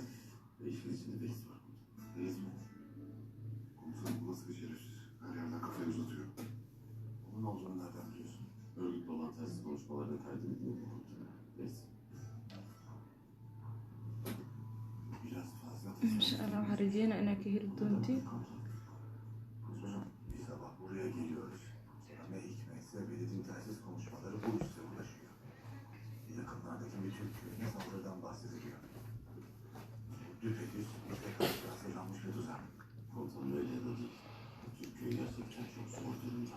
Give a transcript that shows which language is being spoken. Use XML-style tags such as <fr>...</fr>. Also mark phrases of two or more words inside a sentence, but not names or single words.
<tr>Ve işin içinde reis var komutanım. Reis mi? Komutanım bu nasıl bir şerefsiz? Her yerden kafayı uzatıyor. Onun olduğunu nereden biliyorsun? Örgütle olan telsiz konuşmalarını kaydedildi mi komutanım? Reis. Biraz fazla</tr> <ar>إن شاء الله</ar> <so>waxaan rajeynaa inaad ka heli doontiin</so> <tr>Yüzbaşım, bir sabah buraya geliyoruz. Sonra ne hikmetse belediyenin telsiz konuşmaları bu üste ulaşıyor. Yakınlardaki bir Türk köyüne saldırıdan bahsediliyor. Düpedüz işte karşı hazırlanmış bir tuzak. Komutanım öyle ya da değil. Türk köyü gerçekten çok zor durumda.</tr>